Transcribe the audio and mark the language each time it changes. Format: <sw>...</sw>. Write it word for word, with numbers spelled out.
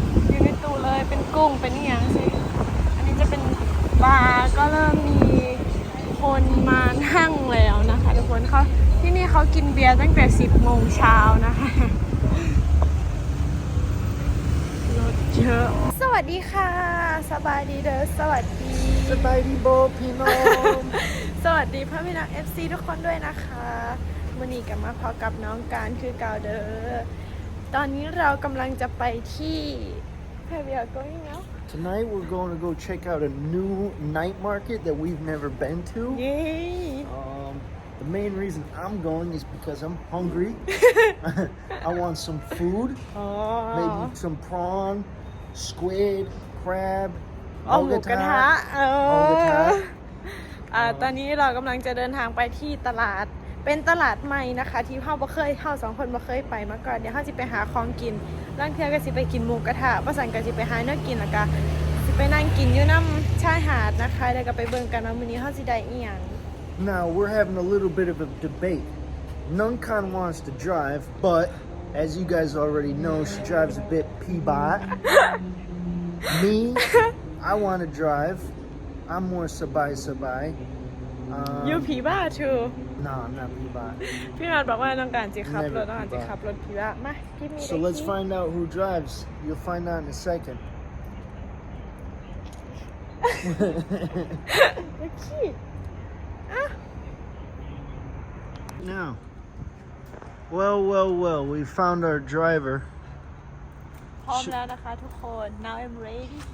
<th>อยู่ในตู้เลยเป็นกุ้งเป็นอย่างสิอันนี้จะเป็นบาร์ก็เริ่มมีคนมานั่งแล้วนะคะทุกคนเขาที่นี่เขากินเบียร์ตั้งแต่ สิบโมง เช้านะคะรถเยอะสวัสดีค่ะสบายดีเด้อสวัสดี</th> <tts>สบายดีโบพี่น้อง</tts> <th>สวัสดีพ่อพี่น้อง เอฟ ซี ทุกคนด้วยนะคะวันนี้กลับมาพอกับน้องการคือเก่าเด้อตอนนี้เรากำลังจะไปที่</th> <en>Where we are going now? Tonight we're going to go check out a new night market that we've never been to. Yay! Um,The main reason I'm going is because I'm hungry. I want some food, oh. maybe some prawn, squid, crab, all the time. All the time.</en> <tts>อ่าตอนนี้เรากำลังจะเดินทางไปที่ตลาดเป็นตลาดใหม่นะคะที่เฮาบ่เคยเฮาสองคนบ่เคยไปมาก่อนเดี๋ยวเฮาสิไปหาของกินร่างเทื่อก็สิไปกินหมูกระทะว่าสั่นก็สิไปหาแนวกินแล้วก็สิไปนั่งกินอยู่น้ำชายหาดนะคะแล้วก็ไปเบิ่งกันว่ามื้อนี้เฮาสิได้อีหยัง</tts> <en>Now, we're having a little bit of a debate. Nungkan wants to drive, but as you guys already know, she drives a bit pee-bot. Me, I want to drive. I'm more sabai-sabai. Um, You pee-bot too. No, I'm not pee-bot.</en> <th>พี่นอนบอกว่าน้องการจะขับรถน้องการจะขับรถพี่ว่ามา</th> <en>give me So let's find out who drives. You'll find out in a second. The key. Now, well, well, well, we found our driver.</en> <th>พร้อมแล้วนะคะทุกคน</th> <en>Now I'm ready.</en>